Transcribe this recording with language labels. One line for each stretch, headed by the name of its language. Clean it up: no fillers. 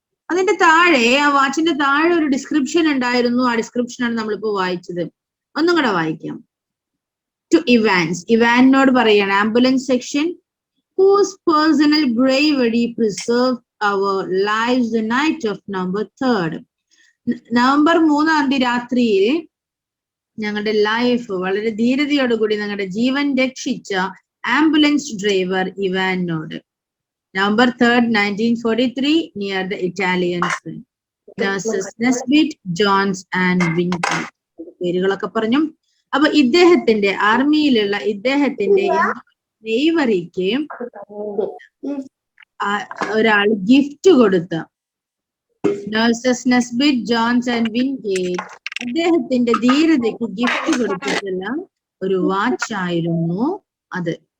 Malayalam: അതിന്റെ താഴെ, ആ വാച്ചിന്റെ താഴെ ഒരു ഡിസ്ക്രിപ്ഷൻ ഉണ്ടായിരുന്നു. ആ ഡിസ്ക്രിപ്ഷനാണ് നമ്മളിപ്പോ വായിച്ചത്. ഒന്നും കൂടെ വായിക്കാം.
English: to Ivan's,
Malayalam: ഇവാനോട് പറയാണ്,
English: Ambulance section, whose personal bravery preserved our lives the night of November 3rd.
Malayalam: November 3 രാത്രിയിൽ ഞങ്ങളുടെ ലൈഫ് വളരെ ധീരതയോടുകൂടി ഞങ്ങളുടെ ജീവൻ രക്ഷിച്ച ambulance driver ഇവാനോട്.
English: November 3rd, 1943, near the Italian French nurses Nesbitt, Johns and Wingate.
Malayalam: പേരുകളൊക്കെ പറഞ്ഞു. അപ്പൊ ഇദ്ദേഹത്തിന്റെ ആർമിയിലുള്ള ഇദ്ദേഹത്തിന്റെ ബ്രേവറിക്ക് ഒരാൾ ഗിഫ്റ്റ് കൊടുത്ത, നഴ്സസ് നെസ്ബിറ്റ്, ജോൺസ് ആൻഡ് വിൻഗേറ്റ്, അദ്ദേഹത്തിന്റെ ധീരതയ്ക്ക് ഗിഫ്റ്റ് കൊടുത്തിട്ടുള്ള ഒരു വാച്ച് ആയിരുന്നു അത്.